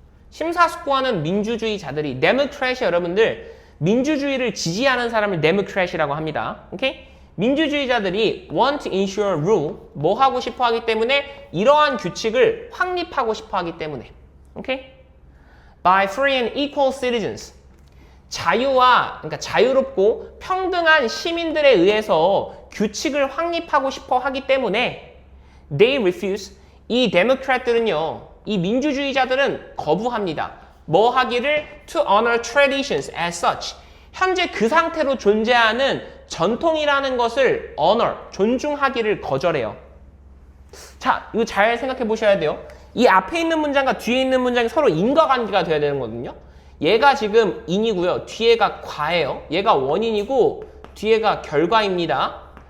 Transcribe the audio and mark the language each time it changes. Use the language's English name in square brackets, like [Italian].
[Korean] 심사숙고하는 민주주의자들이, 데모크래시 여러분들, 민주주의를 지지하는 사람을 데모크래시라고 합니다. 오케이? 민주주의자들이 [English] want to ensure rule, [Korean] 뭐 하고 싶어 하기 때문에 이러한 규칙을 확립하고 싶어 하기 때문에. 오케이? [English] By free and equal citizens. [Korean] 그러니까 자유롭고 평등한 시민들에 의해서 규칙을 확립하고 싶어 하기 때문에 [English] they refuse. [Korean] 이 데모크рат들은요, 이 민주주의자들은 거부합니다. 뭐 하기를? [English] To honor traditions as such. [Korean] 현재 그 상태로 존재하는 전통이라는 것을 honor, 존중하기를 거절해요. 자, 이거 잘 생각해 보셔야 돼요. 이 앞에 있는 문장과 뒤에 있는 문장이 서로 인과관계가 돼야 되는 거거든요. 얘가 지금 인이고요. 뒤에가 과예요. 얘가 원인이고 뒤에가 결과입니다.